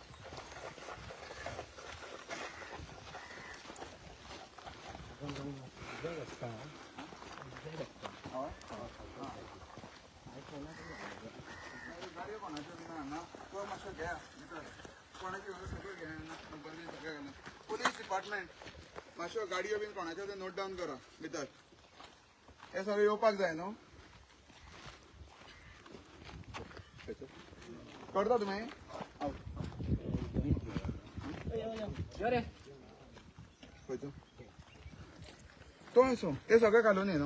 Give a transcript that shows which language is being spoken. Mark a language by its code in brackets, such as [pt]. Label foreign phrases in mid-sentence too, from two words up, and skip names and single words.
[kok] गाडी कोणाच्या ना तो मातशें घ्या कोणाची सगळं घ्या नंबर सगळं घालून. पोलीस डिपार्टमेंट मातशें गाडयो बीन कोणाच्यो ते [en] note down [kok] करा भितर. हे सगळें येवपाक जाय न्हू. करता तुमी खंयचो तो असो ते सगळें घालून ये न्हू.